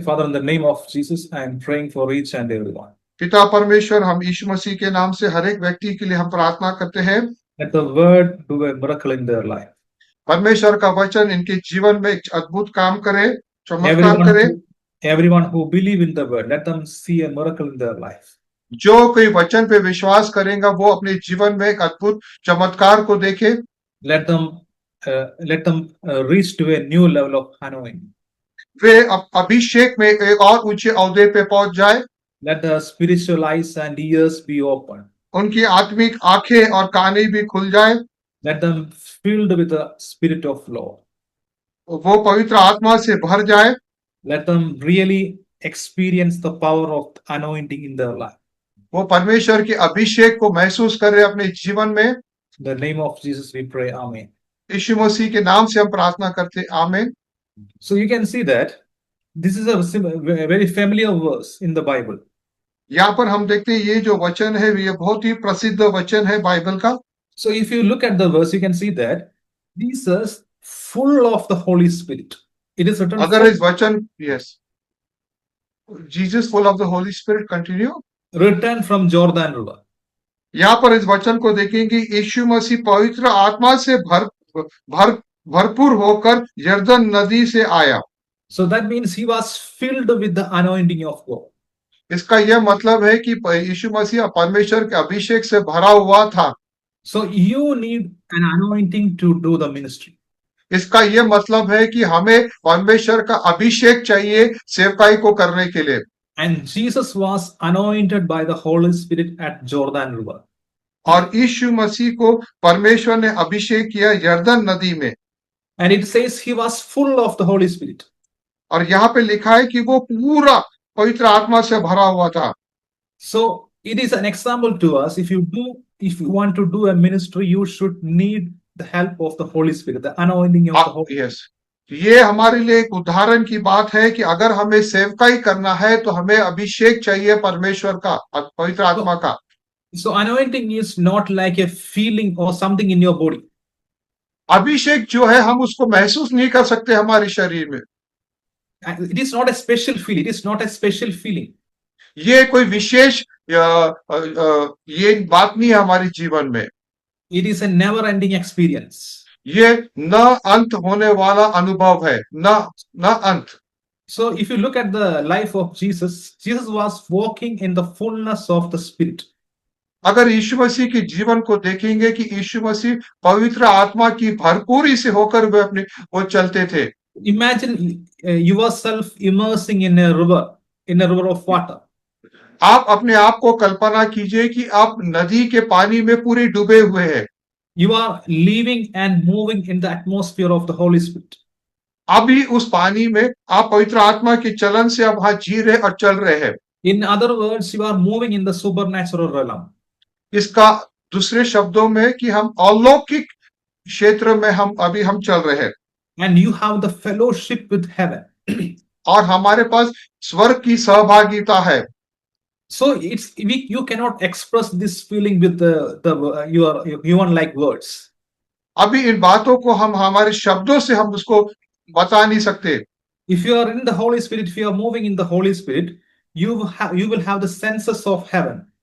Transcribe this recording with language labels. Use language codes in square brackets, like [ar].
[en] Father, in the name of Jesus, I am praying for each and everyone. [hi] पिता परमेश्वर, हम यीशु मसीह के नाम से हर एक व्यक्ति के लिए हम प्रार्थना करते हैं। [en] Let the word do a miracle in their life. [hi] परमेश्वर का वचन इनके जीवन में एक अद्भुत काम करे, चमत्कार [en] Everyone [hi] करे। [en] who, everyone who believe in the word, let them see a miracle in their life. [hi] जो कोई वचन पे विश्वास करेगा वो अपने जीवन में एक अद्भुत चमत्कार को देखे। [en] Let them reach to a new level of anointing. [hi] वे अभिषेक में एक और ऊंचे ओहदे पे पहुंच जाए। [en] Let the spiritual eyes and ears be open. [hi] उनकी आत्मिक आंखें और कानें भी खुल जाए। [en] Let them filled with the spirit of Lord. [hi] वो पवित्र आत्मा से भर जाए। [en] Let them really experience the power of anointing in their life. [hi] वो परमेश्वर के अभिषेक को महसूस करे अपने जीवन में। [en] In the name of Jesus we pray. Amen. [hi] यीशु मसीह के नाम से हम प्रार्थना करते, आमीन। [en] So you can see that this is a very familiar verse in the Bible. [hi] यहाँ पर हम देखते हैं ये जो वचन है ये बहुत ही प्रसिद्ध वचन है बाइबल का। [en] So if you look at the verse, you can see that Jesus full of the Holy Spirit. It is written. [hi] अगर इस वचन, [en] Yes, Jesus full of the holy spirit, continue. Returned from Jordan River. [hi] यहाँ पर इस वचन को देखेंगे, यीशु मसीह पवित्र आत्मा से भरपूर होकर यरदन नदी से आया। [en] So that means he was filled with the anointing of God. [hi] इसका यह मतलब है कि यीशु मसीह परमेश्वर के अभिषेक से भरा हुआ था। [en] So you need an anointing to do the ministry. [hi] इसका यह मतलब है कि हमें परमेश्वर का अभिषेक चाहिए सेवकाई को करने के लिए। [en] And Jesus was anointed by the Holy Spirit at Jordan River. [hi] और यीशु मसीह को परमेश्वर ने अभिषेक किया यरदन नदी में। [en] And it says he was full of the Holy Spirit. [hi] और यहाँ पे लिखा है कि वो पूरा पवित्र आत्मा से भरा हुआ था। [en] So it is an example to us. If you want to do a ministry, you should need the help of the Holy Spirit, the anointing of the Holy Spirit. [hi] Yes, ये हमारे लिए एक उदाहरण की बात है कि अगर हमें सेवकाई करना है तो हमें अभिषेक चाहिए परमेश्वर का, पवित्र आत्मा का। [en] So anointing is not like a feeling or something in your body. [hi] अभिषेक जो है हम उसको महसूस नहीं कर सकते हमारे शरीर में। [en] It is not a special feeling. It is not a special feeling. [hi] ये कोई विशेष ये बात नहीं है हमारे जीवन में। [en] It is a never-ending experience. [hi] ये न अंत होने वाला अनुभव है, न अंत। [en] So if you look at the life of Jesus, Jesus was walking in the fullness of the Spirit. [hi] अगर यीशु मसीह के जीवन को देखेंगे कि यीशु मसीह पवित्र आत्मा की भरपूरी से होकर वो चलते थे। [en] Imagine yourself immersing in a river of water. [hi] आप अपने आप को कल्पना कीजिए कि आप नदी के पानी में पूरे डूबे हुए हैं। [en] You are living and moving in the atmosphere of the Holy Spirit. [hi] अभी उस पानी में आप पवित्र आत्मा के चलन से आप वहां जी रहे और चल रहे हैं। [en] In other words, you are moving in the supernatural realm. [hi] इसका दूसरे शब्दों में कि हम अलौकिक क्षेत्र में हम चल रहे हैं। [en] And you have the fellowship with heaven. [hi] और हमारे पास स्वर्ग की सहभागिता है। [en] So you cannot express this feeling with your human like words. [hi] अभी इन बातों को हम हमारे शब्दों से हम उसको बता नहीं सकते। [en] If you are in the Holy Spirit, if you are moving in the Holy Spirit, you will have the senses of heaven.